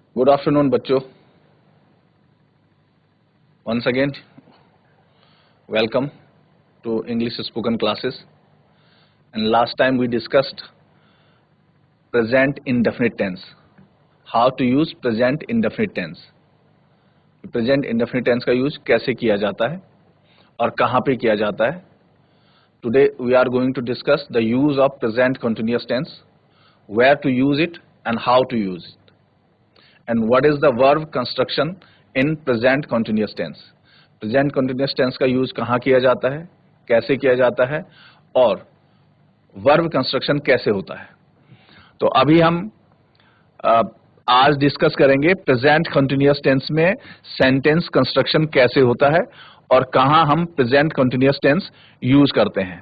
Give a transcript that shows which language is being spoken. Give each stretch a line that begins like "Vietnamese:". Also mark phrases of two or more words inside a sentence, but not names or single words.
English: afternoon, बच्चों. Once again, welcome to English spoken classes. And last time we discussed present indefinite tense. How to use present indefinite tense. Present indefinite tense
Hindi: का यूज कैसे किया जाता है और कहाँ पे किया जाता है.
English: Today we are going to discuss the use of present continuous tense, where to use it and how to use it. And what is the verb construction in present continuous tense. Present continuous tense
Hindi: का यूज कहाँ किया जाता है, कैसे किया जाता है और
English: verb construction
Hindi: कैसे होता है. तो अभी हम आज डिस्कस करेंगे
English: present continuous tense
Hindi: में
English: sentence construction
Hindi: कैसे होता है और कहां हम
English: present continuous tense use
Hindi: करते हैं.